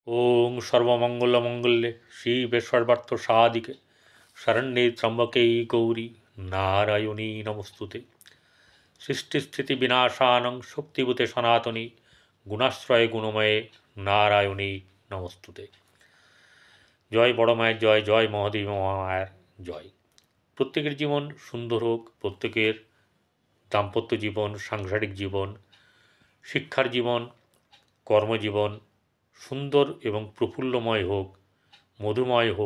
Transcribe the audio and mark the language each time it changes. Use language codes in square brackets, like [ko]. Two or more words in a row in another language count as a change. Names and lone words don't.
[sa] ওং সর্বমঙ্গলমঙ্গলে শিবে সর্বার্থ সাধিকে শরণ্যে ত্র্যম্বকে গৌরী নারায়ণী নমস্তুতে। সৃষ্টিস্থিতি বিনাশানং শক্তিভূতে সনাতনী গুণাশ্রয়ে গুণময়ে নারায়ণী নমস্তুতে। [bn] জয় বড় মায়ের জয়, জয় মহাদেবী মহামায়ার জয়। প্রত্যেকের জীবন সুন্দর হোক, প্রত্যেকের দাম্পত্য জীবন, সাংসারিক জীবন, শিক্ষার জীবন, কর্মজীবন সুন্দর এবং প্রফুল্লময় হোক, মধুময় হোক।